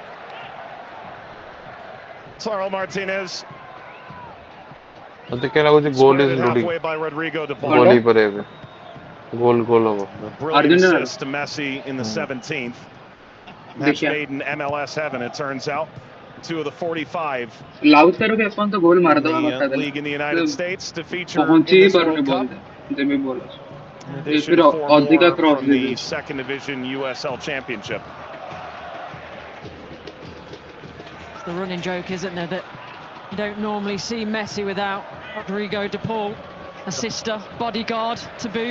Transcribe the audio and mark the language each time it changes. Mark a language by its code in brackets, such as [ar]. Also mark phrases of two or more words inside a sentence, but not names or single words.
[en] Lautaro Martinez. I think goal is halfway by Rodrigo de Paul. Goal. Brilliant assist to Messi in the 17th. Match made in MLS heaven, it turns out. 2 of the 45. [hi] Lautaro के अपन तो गोल मार दो [en] league in the United States to feature in this World Cup. In addition to 4 more from the second division USL Championship. It's the running joke, isn't there, that you don't normally see Messi without Rodrigo de Paul, assister, bodyguard to boot.